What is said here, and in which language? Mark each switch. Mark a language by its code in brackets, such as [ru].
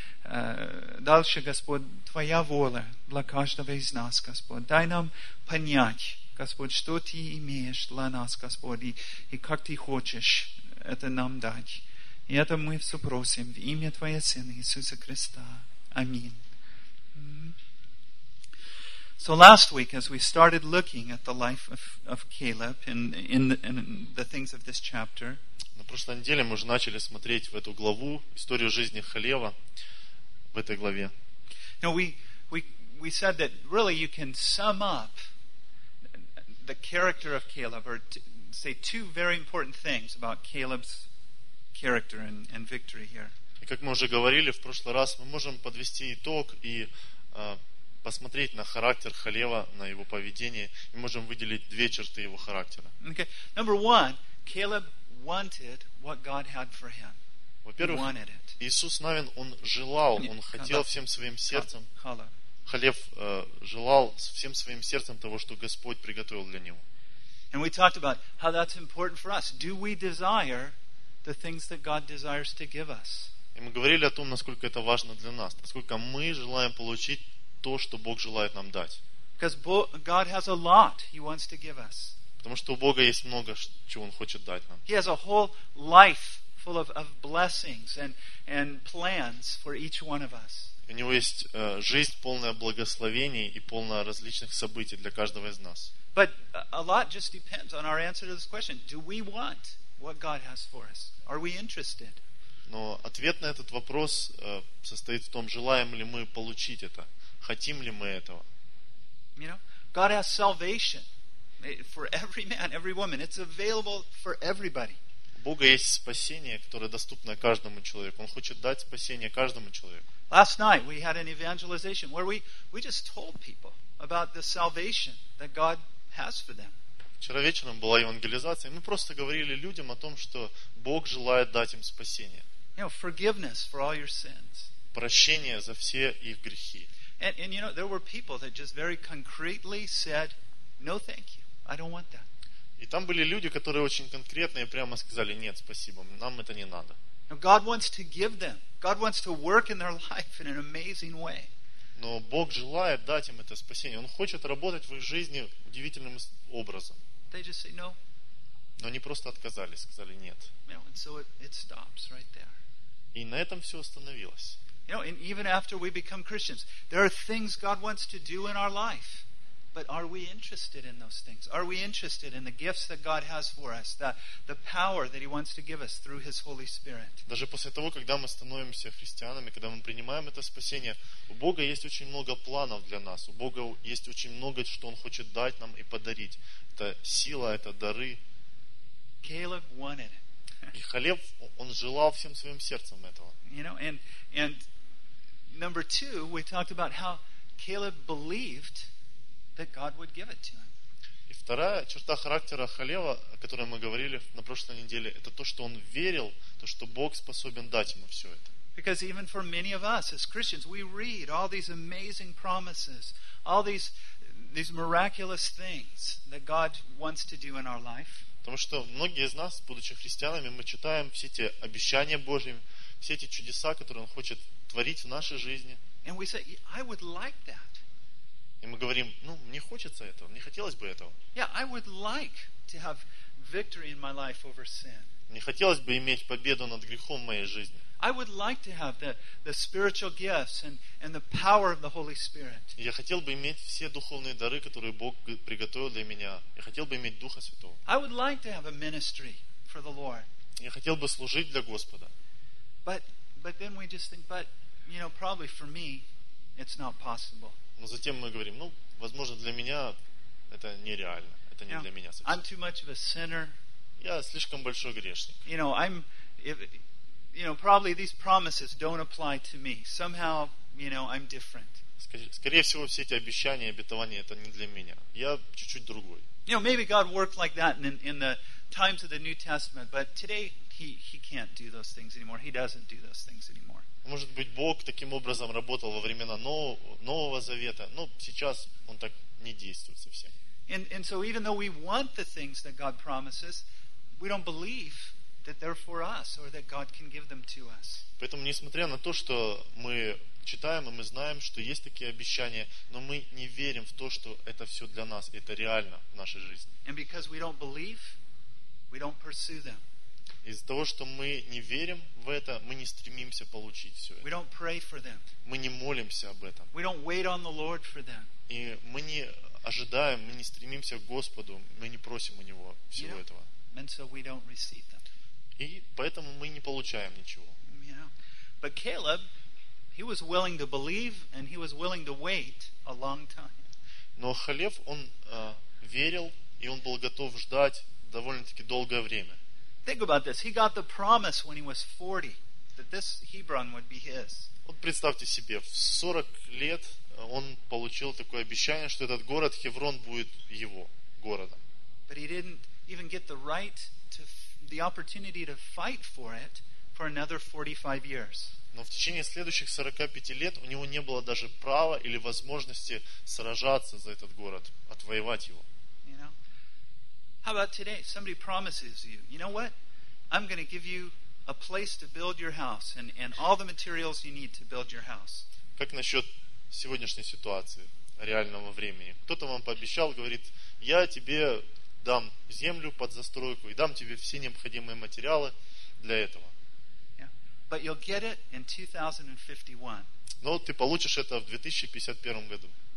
[ru] Дальше, Господь, Твоя воля для каждого из нас, Господь. Дай нам понять, Господь, что Ты имеешь для нас, Господь, и как Ты хочешь это нам дать. И это мы все просим в имя Твоего Сына Иисуса Христа. Аминь. [en] So last week, as we started looking at the life of Caleb in the things of this chapter, [ru] на прошлой неделе мы уже начали смотреть в эту главу историю жизни Халева в этой главе. [en] Now we said that really you can sum up the character of Caleb or say two very important things about Caleb's character and victory here. [ru] И как мы уже говорили в прошлый раз, мы можем подвести итог и посмотреть на характер Халева, на его поведение, и можем выделить две черты его характера. [en] Okay. Number one, Caleb wanted what God had for him. [ru] Во-первых, Иисус Навин, он желал, он хотел всем своим сердцем. Халев желал всем своим сердцем того, что Господь приготовил для него. [en] And we talked about how that's important for us. Do we desire the things that God desires to give us? [ru] И мы говорили о том, насколько это важно для нас, насколько мы желаем получить то, что Бог желает нам дать. [en] Because God has a lot He wants to give us. [ru] Потому что у Бога есть много, чего Он хочет дать нам. [en] He has a whole life full of blessings and plans for each one of us. [ru] У него есть жизнь полная благословений и полная различных событий для каждого из нас. [en] But a lot just depends on our answer to this question: Do we want what God has for us? Are we interested? [ru] Но ответ на этот вопрос состоит в том, желаем ли мы получить это, хотим ли мы этого. [en] You know, God has salvation for every man, every woman. It's available for everybody. [ru] У Бога есть спасение, которое доступно каждому человеку. Он хочет дать спасение каждому человеку. [en] Last night we had an evangelization where we just told people about the salvation that God has for them. [ru] Вчера вечером была евангелизация, и мы просто говорили людям о том, что Бог желает дать им спасение. [en] You know, forgiveness for all your sins. [ru] Прощение за все их грехи. [en] And you know, there were people that just very concretely said, "No, thank you. I don't want that." [ru] И там были люди, которые очень конкретно и прямо сказали: "Нет, спасибо, нам это не надо." [en] Now, God wants to give them. God wants to work in their life in an amazing way. [ru] Но Бог желает дать им это спасение. Он хочет работать в их жизни удивительным образом. [en] They just say no. [ru] Но они просто отказались, сказали нет. [en] You know, and so it stops right there. [ru] И на этом все остановилось. [en] You know, and even after we become Christians, there are things God wants to do in our life. But are we interested in those things? Are we interested in the gifts that God has for us, the power that He wants to give us through His Holy Spirit? [ru] Даже после того, когда мы становимся христианами, когда мы принимаем это спасение, у Бога есть очень много планов для нас. У Бога есть очень много, что Он хочет дать нам и подарить. Это сила, это дары. [en] Caleb wanted it. [ru] И Халев, он желал всем своим сердцем этого. [en] You know, and number two, we talked about how Caleb believed that God would give it to him. [ru] И вторая черта характера Халева, о которой мы говорили на прошлой неделе, это то, что он верил, то, что Бог способен дать ему все это. [en] Because even for many of us as Christians, we read all these amazing promises, all these miraculous things that God wants to do in our life. [ru] Потому что многие из нас, будучи христианами, мы читаем все эти обещания Божьи, все эти чудеса, которые Он хочет творить в нашей жизни. [en] And we say, I would like that. [ru] И мы говорим, ну, мне хочется этого, мне хотелось бы этого. [en] Yeah, I would like to have victory in my life over sin. [ru] Мне хотелось бы иметь победу над грехом в моей жизни. [en] I would like to have the spiritual gifts and the power of the Holy Spirit. [ru] Я хотел бы иметь все духовные дары, которые Бог приготовил для меня. Я хотел бы иметь Духа Святого. [en] I would like to have a ministry for the Lord. [ru] Я хотел бы служить для Господа. [en] But then we just think, but you know, probably for me, it's not possible. [ru] Но затем мы говорим, ну, возможно, для меня это нереально. Это не для меня совсем. [en] I'm too much of a sinner. [ru] Я слишком большой грешник. [en] You know, probably these promises don't apply to me. Somehow, you know, I'm different. [ru] Скорее всего, все эти обещания и обетования это не для меня. Я чуть-чуть другой. [en] You know, maybe God worked like that in the times of the New Testament, but today he can't do those things anymore. He doesn't do those things anymore. [ru] Может быть, Бог таким образом работал во времена Нового Завета, но сейчас Он так не действует совсем. [en] And so even though we want the things that God promises, we don't believe that they're for us or that God can give them to us. [ru] Поэтому, несмотря на то, что мы читаем и мы знаем, что есть такие обещания, но мы не верим в то, что это все для нас, это реально в нашей жизни. [en] And because we don't believe, we don't pursue them. [ru] Из-за того, что мы не верим в это, мы не стремимся получить все это. [en] We don't pray for them. [ru] Мы не молимся об этом. [en] We don't wait on the Lord for them. [ru] И мы не ожидаем, мы не стремимся к Господу, мы не просим у Него всего этого. [en] And so we don't receive them. [ru] И поэтому мы не получаем ничего. [en] But Caleb, he was willing to believe, and he was willing to wait a long time. [ru] Но Халев, он верил, и он был готов ждать довольно-таки долгое время. [en] Think about this. He got the promise when he was 40 that this Hebron would be his. [ru] Вот представьте себе, в 40 лет он получил такое обещание, что этот город Хеврон будет его городом. [en] But he didn't even get the right to the opportunity to fight for it for another 45 years. [ru] Но в течение следующих 45 лет у него не было даже права или возможности сражаться за этот город, отвоевать его. [en] You know? How about today? Somebody promises you, you know what? I'm going to give you a place to build your house and all the materials you need to build your house. [ru] Как насчет сегодняшней ситуации, реального времени? Кто-то вам пообещал, говорит, я тебе дам землю под застройку и дам тебе все необходимые материалы для этого. [en] But you'll get it in 2051. [ru] Но ты получишь это в 2051 году.